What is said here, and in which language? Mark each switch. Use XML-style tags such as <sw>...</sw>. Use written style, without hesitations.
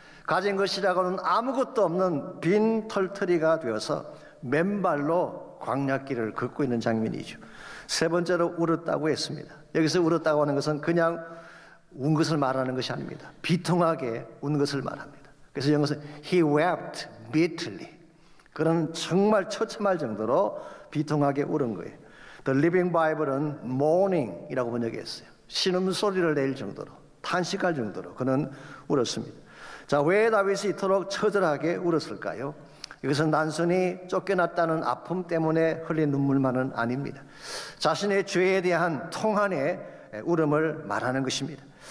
<ko>가진 것이라고는 아무것도 없는 빈 털터리가 되어서 맨발로 광야길을 걷고 있는 장면이죠. 세 번째로 울었다고 했습니다. 여기서 울었다고 하는 것은 그냥 운 것을 말하는 것이 아닙니다. 비통하게 운 것을 말합니다. 그래서 영어에서</ko> <en>He wept bitterly.</en> <ko>그는 정말 처참할 정도로 비통하게 울은 거예요. The Living Bible은 mourning이라고 번역했어요. 신음소리를 낼 정도로, 탄식할 정도로 그는 울었습니다. 자, 왜 다윗이 이토록 처절하게 울었을까요? 이것은 단순히 쫓겨났다는 아픔 때문에 흘린 눈물만은 아닙니다. 자신의 죄에 대한 통한의 울음을 말하는 것입니다.</ko>